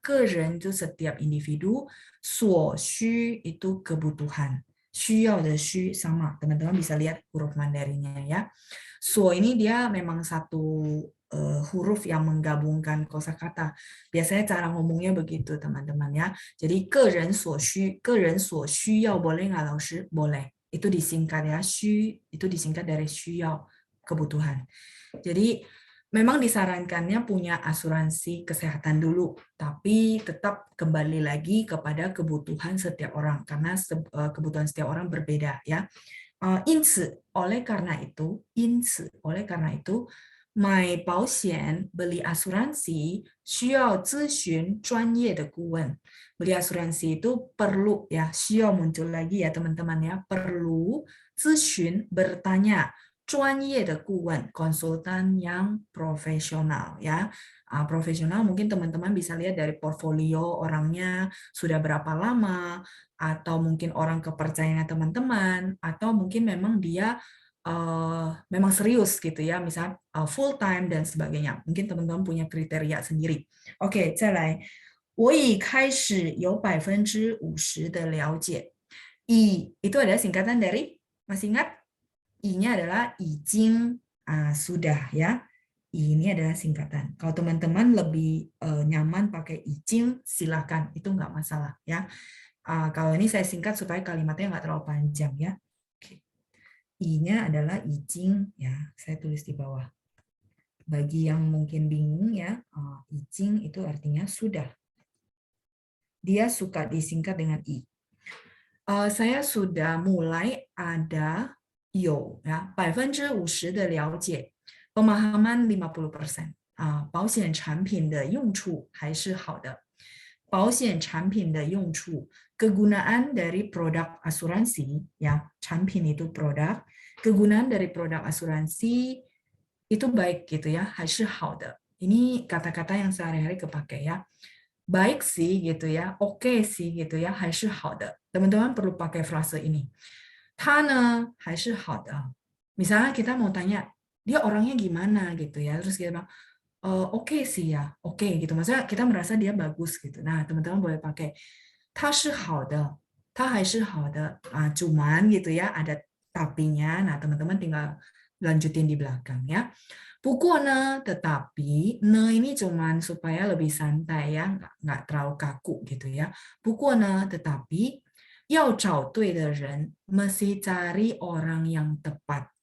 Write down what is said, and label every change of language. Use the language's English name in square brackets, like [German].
[Indonesian] 个人 itu setiap individu, 所需 itu kebutuhan. 需要的需 sama. Teman-teman bisa lihat huruf Mandarinnya ya. 所 ini dia memang satu huruf yang menggabungkan kosakata. Biasanya cara ngomongnya begitu teman-teman ya. Jadi 个人所需要 boleh nggak 老师? Boleh. Itu disingkat ya. 需 itu disingkat dari 需要, kebutuhan. Jadi memang disarankannya punya asuransi kesehatan dulu, tapi tetap kembali lagi kepada kebutuhan setiap orang karena kebutuhan setiap orang berbeda ya. 因此 oleh karena itu 买保险 beli asuransi [Chinese] 需要咨询专业的顾问. [Indonesian] Beli asuransi itu perlu ya, 需要 muncul lagi ya teman-teman ya, perlu 咨询 bertanya, 专业的顾问 konsultan yang profesional ya. Profesional mungkin teman-teman bisa lihat dari portfolio orangnya sudah berapa lama, atau mungkin orang kepercayaan teman-teman, atau mungkin memang dia memang serius gitu ya, misal full time dan sebagainya. Mungkin teman-teman punya kriteria sendiri. [Chinese] Oke, 再来，我已开始有50%的了解。 [Indonesian] itu adalah singkatan dari, masih ingat? I-nya adalah 已经, sudah ya. Ini adalah singkatan. Kalau teman-teman lebih nyaman pakai 已经, silakan, itu nggak masalah ya. Kalau ini saya singkat supaya kalimatnya nggak terlalu panjang ya. I-nya adalah 已经 ya, saya tulis di bawah. Bagi yang mungkin bingung ya, 已经itu artinya sudah. Dia suka disingkat dengan i. Saya sudah mulai ada 有 ya, 50%的了解, pemahaman 50%. [Chinese] 保险产品的用处还是好的. [Indonesian] 保险产品的用处, kegunaan dari produk asuransi ya, 产品 itu produk, kegunaan dari produk asuransi itu baik gitu ya, 还是好的. Ini kata-kata yang sehari-hari kepake ya. Baik sih gitu ya, oke sih gitu ya, 还是好的. Teman-teman perlu pakai frase ini. [Chinese] 他呢还是好的. [Indonesian] Misalnya kita mau tanya, dia orangnya gimana gitu ya, terus kita bilang, oke sih ya, oke gitu. Maksudnya kita merasa dia bagus gitu. Nah, teman-teman boleh pakai [Chinese] 他是好的, 他还是好的. [Indonesian] Cuman gitu ya, ada tapinya. Nah, teman-teman tinggal lanjutin di belakang ya. [Chinese] 不过呢, [Indonesian] tetapi, ne ini cuman supaya lebih santai ya, nggak terlalu kaku gitu ya. 不过呢, tetapi, [Chinese] 要找对的人, [Indonesian] mesti cari orang yang tepat.